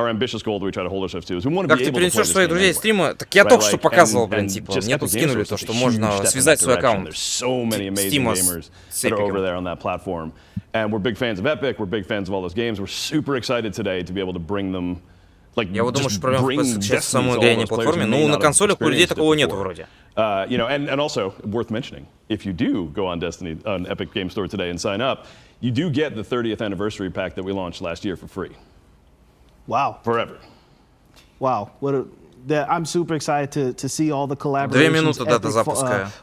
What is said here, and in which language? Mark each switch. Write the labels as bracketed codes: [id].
[ru] Как ты перенесешь своих друзей из стрима? Так я только что показывал, блин, типа, мне тут скинули то, что можно связать свой аккаунт Стима с Epic. [en] And we're big fans of Epic, we're big fans of all those games. We're super excited today to be able to bring them. [ru] Я вот думаю, что проблема сейчас в самой игре, а не платформе. Ну, на консолях у людей такого нету вроде. [en] You know, and also worth mentioning, if you do go on Epic Game Store today and sign up, you do get the 30th anniversary pack that we launched last year for free. Wow. Forever. Wow. I'm super excited to see all the collaborations. [ru] 2 минуты до запуска